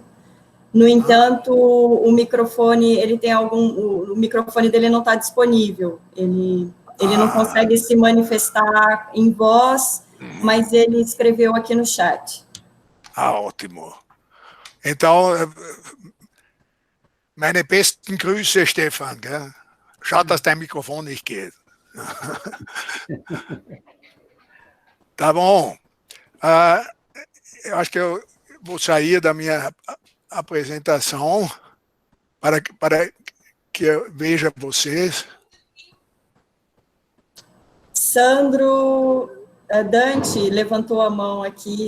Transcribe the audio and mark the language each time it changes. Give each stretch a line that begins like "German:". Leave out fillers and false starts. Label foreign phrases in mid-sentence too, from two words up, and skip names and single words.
Portuguese: No entanto, o microfone, o microfone dele não está disponível. Ele não consegue se manifestar em voz, mas ele escreveu aqui no chat. Ótimo. Então,
German: meine besten Grüße, Stefan. Gell? Schade, dass dein Mikrofon nicht geht.
Portuguese: Tá bom. Eu acho que eu vou sair da minha apresentação para que eu veja vocês. Sandro Dante levantou a mão aqui.